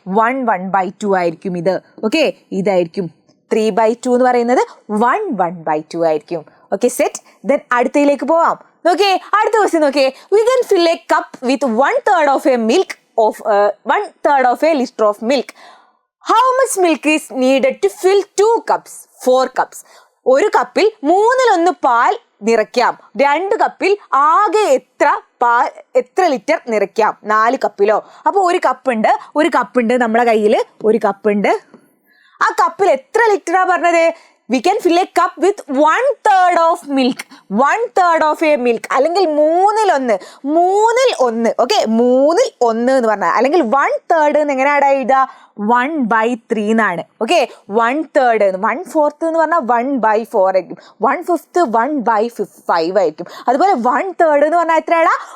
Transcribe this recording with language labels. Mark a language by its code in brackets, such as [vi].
[ml] 1/2 ആയിരിക്കും ഇത്. ഓക്കെ, ഇതായിരിക്കും 3/2 എന്ന് പറയുന്നത്. 1/2 ആയിരിക്കും. Okay, set. ദെൻ അടുത്തയിലേക്ക് പോവാം. നോക്കിയേ, അടുത്ത ക്വസ്റ്റ്യൻ നോക്കിയേ. [en] We can fill a cup with 1/3 of a milk of 1/3 of a liter of milk. How much milk is needed to fill 2 cups? 4 cups. [ml] ഒരു കപ്പിൽ 1/3 പാൽ നിറയ്ക്കാം. 2 കപ്പിൽ ആകെ എത്ര ലിറ്റർ നിറയ്ക്കാം? 4 കപ്പിലോ? അപ്പോൾ ഒരു കപ്പുണ്ട് നമ്മളെ കയ്യിൽ. ഒരു കപ്പുണ്ട്, ആ കപ്പിൽ എത്ര ലിറ്ററാ പറഞ്ഞത്? [en] We can fill a cup with 1/3 of milk. 1/3 of a milk. അല്ലെങ്കിൽ 1/3. 1/3. [ml] ഓക്കെ, 1/3 എന്ന് പറഞ്ഞാൽ അല്ലെങ്കിൽ 1/3 എന്ന് എങ്ങനെയാണ് എഴുതുക? 1/3 എന്നാണ്. ഓക്കെ, 1/3 1/4 എന്ന് പറഞ്ഞാൽ 1/4 ആയിരിക്കും. 1/5 1/5 ആയിരിക്കും. അതുപോലെ 1/3 എന്ന് പറഞ്ഞാൽ എത്രയാണ്?